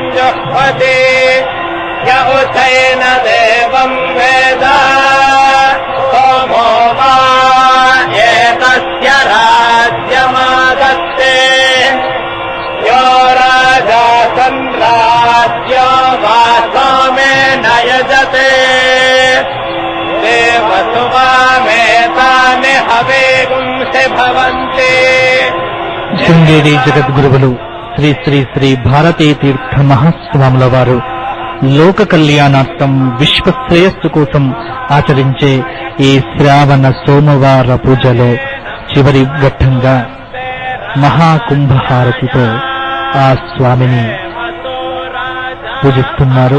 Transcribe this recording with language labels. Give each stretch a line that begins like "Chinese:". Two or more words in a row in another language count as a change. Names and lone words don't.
Sanskrit: जुह्वति य उचैन देवम् वेद सोमो वा एतस्य राज्यमादत्ते यो राजा सन्राज्यो वा सोमेन यजते देवसुवामेतानि हवेगुंसि भवन्ति
Telugu: శృంగేరి జగద్గురువులు శ్రీ శ్రీ శ్రీ భారతీ తీర్థ మహాస్వాముల వారు లోక కళ్యాణార్థం విశ్వశ్రేయస్సు కోసం ఆచరించే ఈ శ్రావణ సోమవార పూజలో చివరి ఘట్టంగా మహాకుంభహారతితో ఆ స్వామిని పూజిస్తున్నారు.